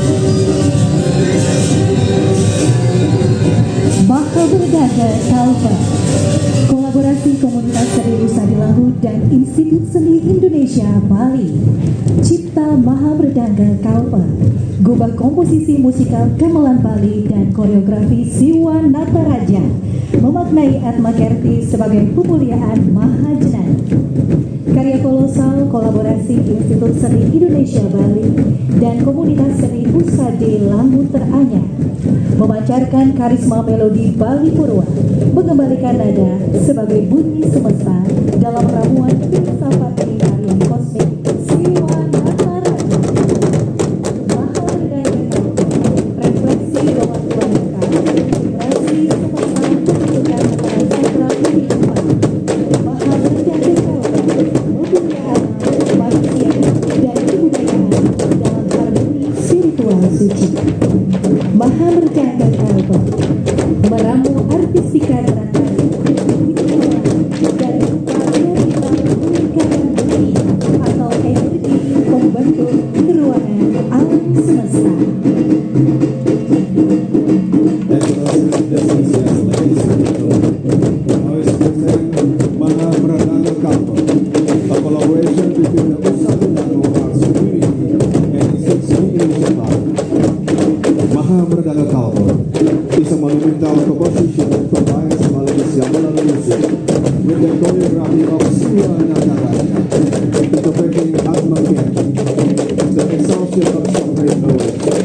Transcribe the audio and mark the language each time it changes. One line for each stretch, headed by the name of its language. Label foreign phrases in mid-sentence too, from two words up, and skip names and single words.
Indonesian: Maha Meredangga Kalpe, kolaborasi Komunitas Seni Usadilango dan Institut Seni Indonesia Bali. Cipta Maha Meredangga Kalpe, gubah komposisi musikal gamelan Bali dan koreografi Siwa Nataraja, memaknai Atma Kerti sebagai pemuliaan Mahajenang. Karya kolosal kolaborasi Institut Seni Indonesia Bali dan Komunitas Seni Usadi Langu Teranyar memancarkan karisma melodi Bali Purwa, mengembalikan nada sebagai bunyi semesta dalam ramuan filsafat tarian kosmik Siwa Nataraja. Maha Meredangga refleksi bahwa Tuhan vibrasi semesta menunjukkan para sentral kehidupan. Maha Meredangga kemuliaan manusia dan kebudayaan dalam harmoni spiritual suci. Maha Meredangga Kalpe meramu artistika teratai dan upaya meningkatkan bumi atau energi membentuk keruangan alam semesta. Maha Meredangga Kalpe,
English: a collaboration between the Usadilango Arts Community and Institute Seni Indonesia Bali. Maha Meredangga Kalpe is a monumental composition that combines Balinese gamelan music with the choreography of Siwa Nataraja, interpreting Atma Kerti, the exhaustion of sacred knowledge.